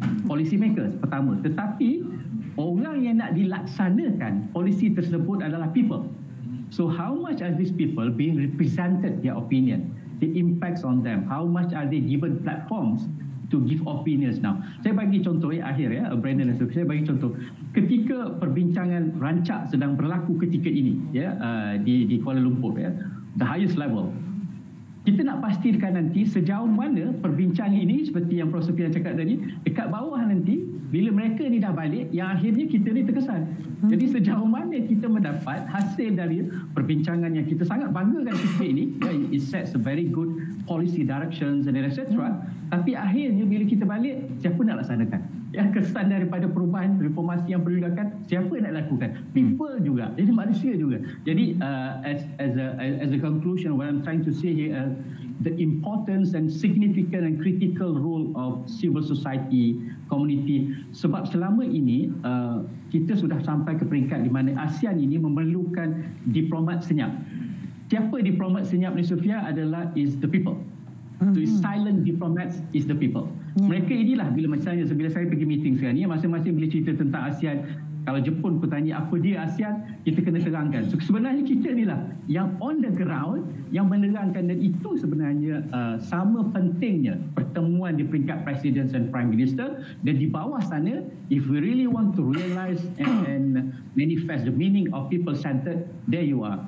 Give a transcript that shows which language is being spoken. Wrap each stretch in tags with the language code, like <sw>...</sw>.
<en>Policy makers</en> <ms>pertama, tetapi orang yang nak dilaksanakan polisi tersebut adalah people.</ms> <en>So how much are these people being represented, their opinion, the impacts on them, how much are they given platforms to give opinions now.</en> <ms>Saya bagi contoh akhir Brandon dan Sophie, saya bagi contoh ketika perbincangan rancak sedang berlaku ketika ini di Kuala Lumpur</ms> <en>the highest level.</en> <ms>Kita nak pastikan nanti sejauh mana perbincangan ini seperti yang Prof. Setia cakap tadi, dekat bawah nanti bila mereka ni dah balik, yang akhirnya kita ni terkesan. Jadi sejauh mana kita mendapat hasil dari perbincangan yang kita sangat banggakan ketika ini,</ms> <en>it sets a very good policy directions and etc.</en> <ms>Tapi akhirnya bila kita balik, siapa nak laksanakan? Kesan daripada perubahan reformasi yang perlu dilakukan, siapa nak lakukan? People juga, jadi manusia juga. Jadi</ms> <en>as a conclusion, what I'm trying to say here, the importance and significant and critical role of civil society, community.</en> <ms>Sebab selama ini kita sudah sampai ke peringkat di mana ASEAN ini memerlukan diplomat senyap. Siapa diplomat senyap ni, Sofia, adalah</ms> <en>is the people. So silent diplomats is the people.</en> <ms>Mereka inilah bila misalnya bila saya pergi meeting sekarang ni, masing-masing bila cerita tentang ASEAN, kalau Jepun pun tanya apa dia ASEAN, kita kena terangkan. So sebenarnya kita inilah yang</ms> <en>on the ground</en> <ms>yang menerangkan, dan itu sebenarnya sama pentingnya pertemuan di peringkat Presiden dan Prime Minister, dan di bawah sana,</ms> <en>if we really want to realize and manifest the meaning of people-centered, there you are.</en>